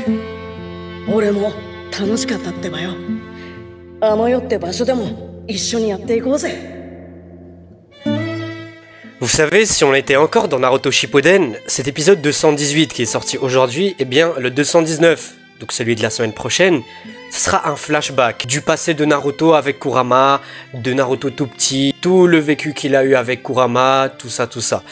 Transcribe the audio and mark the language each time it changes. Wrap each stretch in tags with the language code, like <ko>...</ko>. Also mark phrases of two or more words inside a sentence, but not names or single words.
<ja>俺も楽しかったってばよ。あの世って場所でも一緒にやっていこうぜ。</ja> <fr>Vous savez, si on était encore dans Naruto Shippuden, cet épisode 218 qui est sorti aujourd'hui, eh bien le 219, donc celui de la semaine prochaine, ce sera un flashback du passé de Naruto avec Kurama, de Naruto tout petit, tout le vécu qu'il a eu avec Kurama, tout ça, tout ça.</fr>